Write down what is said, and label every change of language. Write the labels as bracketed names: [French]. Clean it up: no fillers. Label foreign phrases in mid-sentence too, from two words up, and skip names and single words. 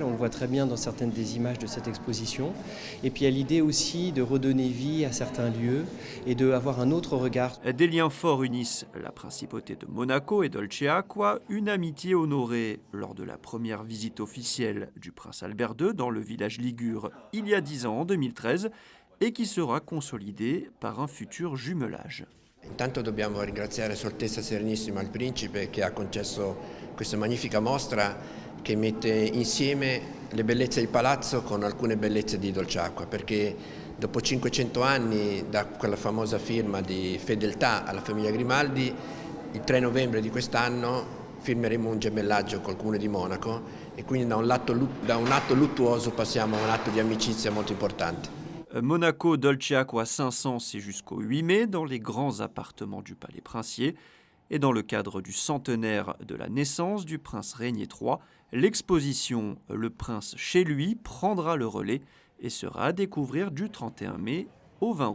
[French] On le voit très bien dans certaines des images de cette exposition. Et puis il y a l'idée aussi de redonner vie à certains lieux et d'avoir un autre regard. Des liens forts unissent la principauté de Monaco et Dolce Acqua, une amitié honorée lors de la première visite officielle du prince Albert II dans le village ligure il y a 10 ans, en 2013, et qui sera consolidée par un futur jumelage. [Italian] Intanto dobbiamo ringraziare Sua Altezza Serenissima il Principe che ha concesso questa magnifica mostra che mette insieme le bellezze di palazzo con alcune bellezze di Dolce Acqua, perché dopo 500 anni da quella famosa firma di fedeltà alla famiglia Grimaldi, il 3 novembre di quest'anno firmeremo un gemellaggio col Comune di Monaco e quindi da un atto luttuoso passiamo a un atto di amicizia molto importante. [French] Monaco Dolce Acqua 500, c'est jusqu'au 8 mai dans les grands appartements du Palais Princier. Et dans le cadre du centenaire de la naissance du prince Régnier III, l'exposition Le Prince chez lui prendra le relais et sera à découvrir du 31 mai au 20